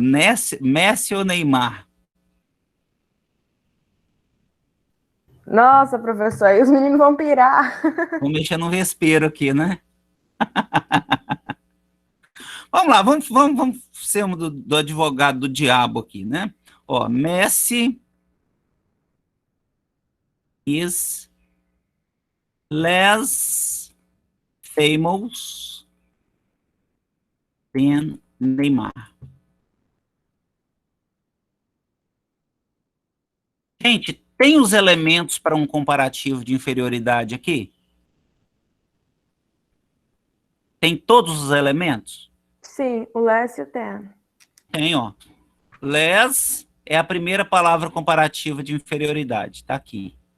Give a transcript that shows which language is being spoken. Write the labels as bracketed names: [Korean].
[Portuguese] Messi ou Neymar? Nossa, professor, aí os meninos vão pirar. Vou mexer no vespeiro aqui, né? Vamos lá, vamos ser um do advogado do diabo aqui, né? [English] Ó, Messi is less famous than Neymar. [Portuguese] Gente, tem os elementos para um comparativo de inferioridade aqui? Tem todos os elementos? Sim, o less e o than. Tem, ó. Less é a primeira palavra comparativa de inferioridade, tá aqui.